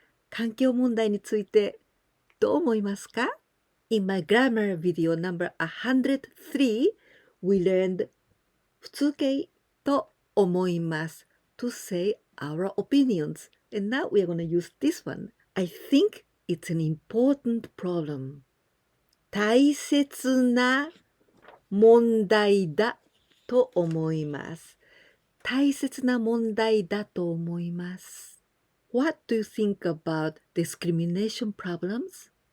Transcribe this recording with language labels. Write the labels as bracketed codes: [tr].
[ja] 環境問題についてどう思いますか? [en] In my grammar video number 103, we learned 普通形と思います to say our opinions. And now we are going to use this one. I think it's an important problem. [ja] 大切な問題だと思います。大切な問題だと思います。 [en] What do you think about discrimination problems?